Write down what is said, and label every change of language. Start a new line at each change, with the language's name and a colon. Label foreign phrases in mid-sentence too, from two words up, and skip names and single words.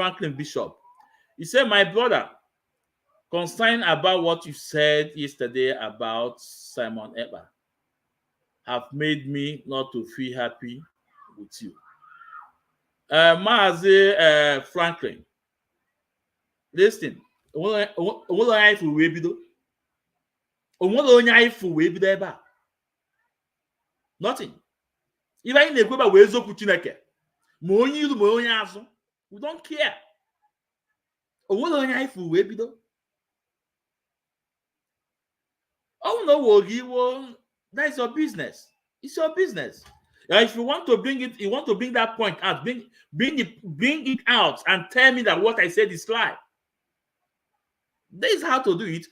English: He said, my brother, concerned about what you said yesterday about Simon Ekpa have made me not to feel happy with you. Mazi Franklin, listen. Nothing. If I
Igbo: na-ekwe ba wee zokwu Chineke, ma onye iru ma onye azụ,
English: we don't care.
Igbo: Onwere onye anyị furu wee bido.
English: Oh no, that's your business. It's your business. If you want to bring it, you want to bring that point out, bring it out and tell me that what I said is lie. This is how to do it.